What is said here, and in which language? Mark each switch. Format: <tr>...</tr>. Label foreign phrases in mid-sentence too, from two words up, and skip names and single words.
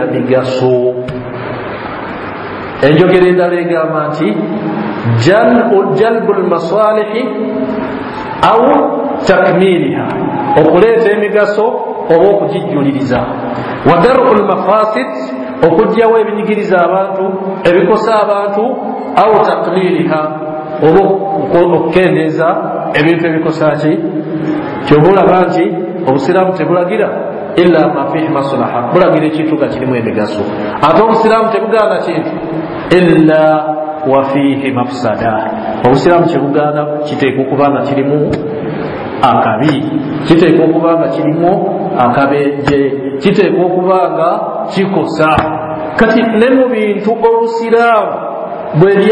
<lg>migaso enjogera endala egamba nti</lg> <ar>جلب المصالح أو تكميلها</ar> <lg>okuleeta emigaso oba okugijjuliriza</lg> <ar>ودرء المفاسد</ar> <lg>okugyawo ebinyigiriza abantu ebikosa abantu</lg> <ar>أو تكميلها</ar> <lg>oba okukendeeza ebintu ebikosa ki kyoba olaba nti obusiraamu tebulagira</lg> <ar>إلا ما فيه مصلحة</ar> <lg>bulagira ekintu nga kirimu emigaso ate obusiraamu tebugaana kintu</lg> <ar>إلا وفيه مفسدة</ar> <lg>obusiraamu kyebugaana kiteekwa okuba nga kirimu akabi kiteekwa okuba nga kirimu akabenje kiteekwa okuba nga kikosa kati ne mu bintu obusiraamu bwe</lg>